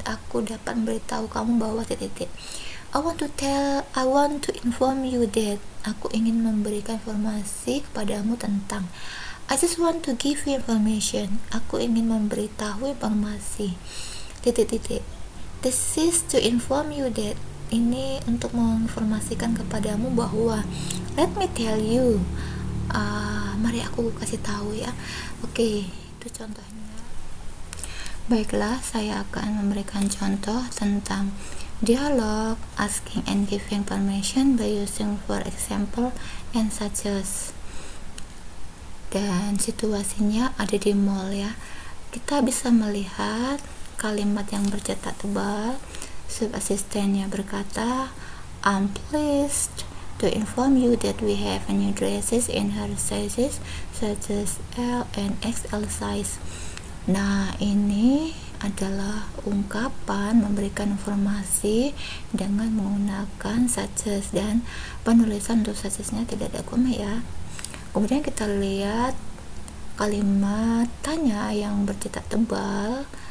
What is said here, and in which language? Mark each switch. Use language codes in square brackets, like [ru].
[id] Aku dapat memberitahu kamu bahwa titik-titik. [en] I want to inform you that. [id] Aku ingin memberikan informasi kepadamu tentang. [en] I just want to give you information. [id] Aku ingin memberitahu informasi. Titik-titik. [en] This is to inform you that. [id] Ini untuk menginformasikan kepadamu bahwa. [en] Let me tell you. [id] Mari aku kasih tahu ya. Oke, itu contohnya. Baiklah, saya akan memberikan contoh tentang dialog, [en] asking and giving permission by using for example and such as. [id] Dan situasinya ada di mall ya. Kita bisa melihat kalimat yang bercetak tebal. Sub asistennya berkata, [en] I'm pleased to inform you that we have new dresses in her sizes such as L and XL size. [id] Nah, ini adalah ungkapan memberikan informasi dengan menggunakan such as, dan penulisan untuk such as-nya tidak ada koma ya. Kemudian kita lihat kalimat tanya yang bercetak tebal.